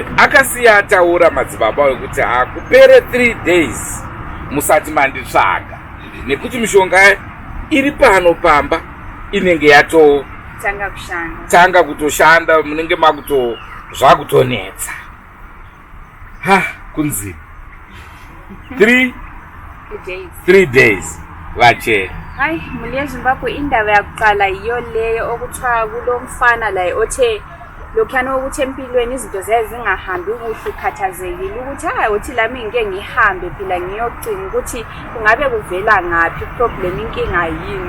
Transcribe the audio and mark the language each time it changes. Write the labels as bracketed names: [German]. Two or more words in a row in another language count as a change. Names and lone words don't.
[Shona] akasiya ataura madzibaba wekuti hakupere 3 days musati manditsvaga nekuti mishonga iri pano pamba inenge yatotanga kutoshanda munenge zvakutonetsa kunzi 3 days vachera. [North Ndebele] Hayi muli yeZimbabwe indaba yakuqala iyo leyo okuthiwa kulo mfana la othe lokhana ukuthi empilweni izinto zezingahambi kuhle ukhathazekile ukuthi uthi lami ngeke ngihambe phela ngiyocina ukuthi kungabe kuvela ngapi problem inkinga yini.